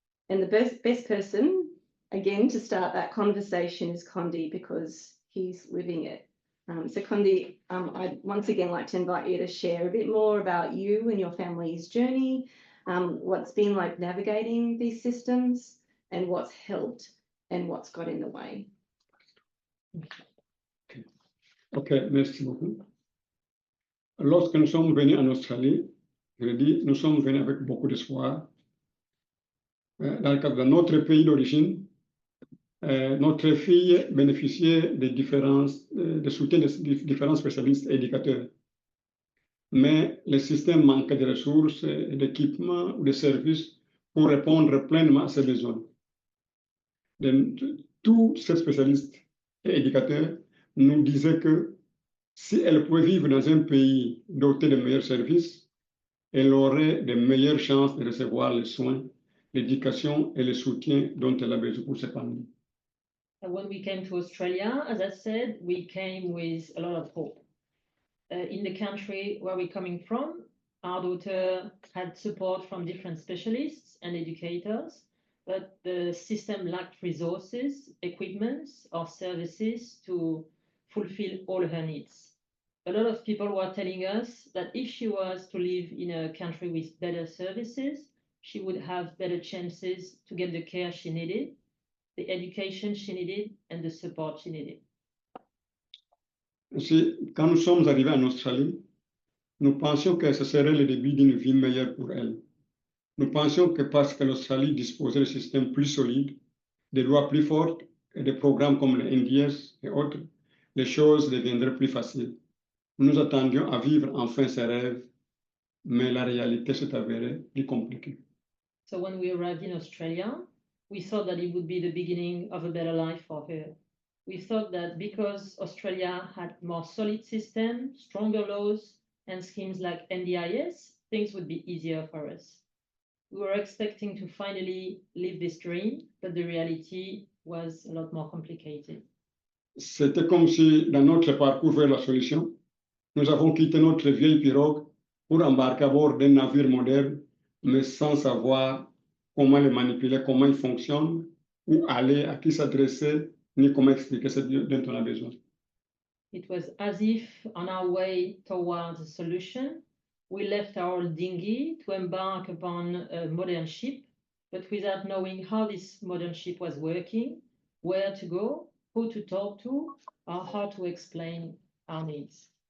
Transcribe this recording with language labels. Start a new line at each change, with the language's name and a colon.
English: And the best person, again, to start that conversation is Condi because he's living it. So Condi, I'd once again like to invite you to share a bit more about you and your family's journey, what's been like navigating these systems and what's helped and what's got in the way.
French: Ok, merci beaucoup. Lorsque nous sommes venus en Australie, je dis, nous sommes venus avec beaucoup d'espoir. Dans le cadre de notre pays d'origine, notre fille bénéficiait de soutien de différents spécialistes et éducateurs. Mais le système manquait de ressources, d'équipements ou de services pour répondre pleinement à ses besoins. Tous ces spécialistes et éducateurs nous disaient que si elle pouvait vivre dans un pays doté de meilleurs services, elle aurait de meilleures chances de recevoir les soins, l'éducation et le soutien dont elle a besoin pour s'épanouir.
English: When we came to Australia, as I said, we came with a lot of hope. In the country where we're coming from, our daughter had support from different specialists and educators, but the system lacked resources, equipment, or services to fulfill all her needs. A lot of people were telling us that if she was to live in a country with better services, she would have better chances to get the care she needed, the education she needed, and the support she needed.
French: Ainsi, quand nous sommes arrivés en Australie, nous pensions que ce serait le début d'une vie meilleure pour elle. Nous pensions que parce que l'Australie disposait de systèmes plus solides, de lois plus fortes et de programmes comme le NDS et autres, les choses deviendraient plus faciles. Nous nous attendions à vivre enfin ces rêves, mais la réalité s'est avérée plus compliquée.
English: So when we arrived in Australia, we thought that it would be the beginning of a better life for her. We thought that because Australia had more solid system, stronger laws, and schemes like NDIS, things would be easier for us. We were expecting to finally live this dream, but the reality was a lot more complicated.
French: C'était comme si, dans notre parcours vers la solution, nous avons quitté notre vieille pirogue pour embarquer à bord d'un navire moderne, mais sans savoir comment le manipuler, comment il fonctionne, où aller, à qui s'adresser, ni comment expliquer ce dont on a besoin.
English: It was as if on our way towards a solution, we left our dinghy to embark upon a modern ship, but without knowing how this modern ship was working, where to go, who to talk to, or how to explain our needs.